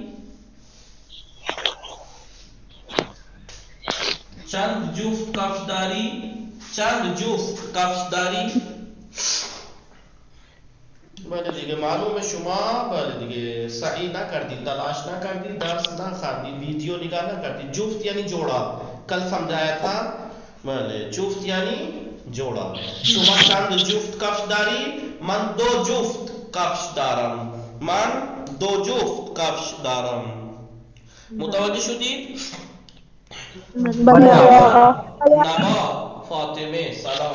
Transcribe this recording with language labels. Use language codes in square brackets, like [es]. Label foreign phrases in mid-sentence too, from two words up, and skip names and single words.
[fa] چند جفت کفش داری؟ چند جفت کفش داری؟ بله دیگه معلومه شما بله دیگه سعی نکردی، تلاش نکردی، درس نخوندی، ویڈیو نگاہ نہ کرتی. [ur] جفت یعنی جوڑا، کل سمجھایا تھا. [fa] بله جفت یعنی جوڑا. شما چند جفت کفش داری؟ من 2 جفت کفش دارم. من 2 جفت کفش دارم. متوجه شدید؟ بلے آقا نبا فاطمه سلام.